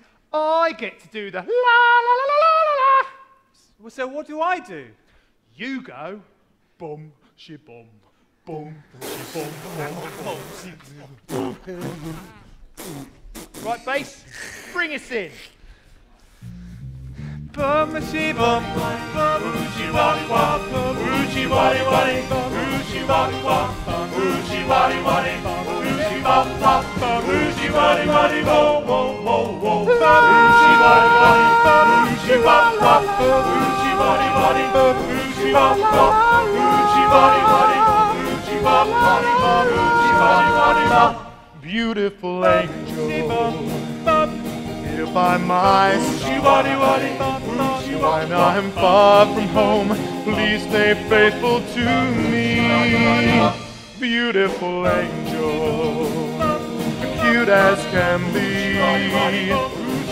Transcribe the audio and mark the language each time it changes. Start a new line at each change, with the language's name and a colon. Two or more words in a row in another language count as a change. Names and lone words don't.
English: I get to do the la la la la la la. Well, so what do I do? You go, boom, she boom, boom, she boom, boom. Right, bass, bring us in. Bum she bum bum oochie waddy wop oochie waddy waddy oochie waddy wop oochie waddy waddy oochie wop wop oochie waddy waddy wo wo wo wo oochie waddy waddy oochie wop wop oochie waddy waddy oochie wop wop oochie waddy waddy oochie wop wop oochie waddy waddy wop. Beautiful angel, here by my side. When I'm far from home, please stay faithful to me. Beautiful angel, cute as can be.